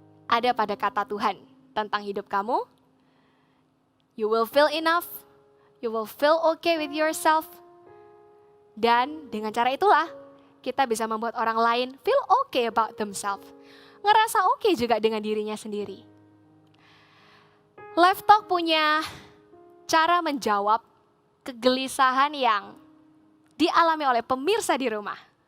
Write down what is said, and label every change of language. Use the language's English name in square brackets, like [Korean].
[Indonesian] Ada pada kata Tuhan tentang hidup kamu. [English] You will feel enough. You will feel okay with yourself. [Indonesian] Dan dengan cara itulah kita bisa membuat orang lain [English] feel okay about themselves. [Indonesian] Ngerasa okay juga dengan dirinya sendiri. Life Talk punya cara menjawab kegelisahan yang dialami oleh pemirsa di rumah.